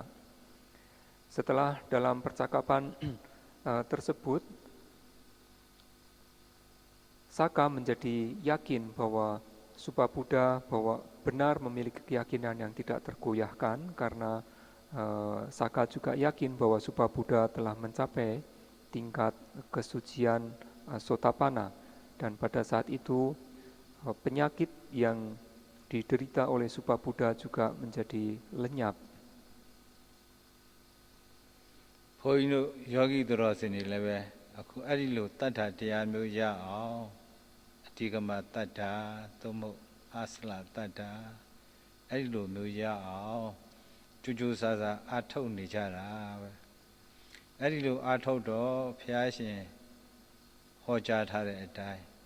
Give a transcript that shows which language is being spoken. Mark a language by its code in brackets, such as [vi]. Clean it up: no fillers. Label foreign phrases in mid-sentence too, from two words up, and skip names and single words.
[id] Setelah dalam percakapan tersebut, Saka menjadi yakin bahwa Supa Buddha benar memiliki keyakinan yang tidak tergoyahkan, karena Saka juga yakin bahwa Supa Buddha telah mencapai tingkat kesucian Sotapana, dan pada saat itu penyakit yang diderita oleh Supa Buddha juga menjadi lenyap. [my] ဘုန်းကြီးတို့ယောဂီတော်စင်တွေလည်းပဲအခုအဲ့ဒီလိုတတ္ထာတရားမျိုးရအောင်အဓိကမတတ္ထာသို့မဟုတ်အစလတတ္ထာအဲ့ဒီလိုမျိုးရအောင်ကြိုးကြိုးစားစားအားထုတ်နေကြတာပဲအဲ့ဒီလိုအားထုတ်တော့ဘုရားရှင်ဟောကြားထားတဲ့အတိုင်း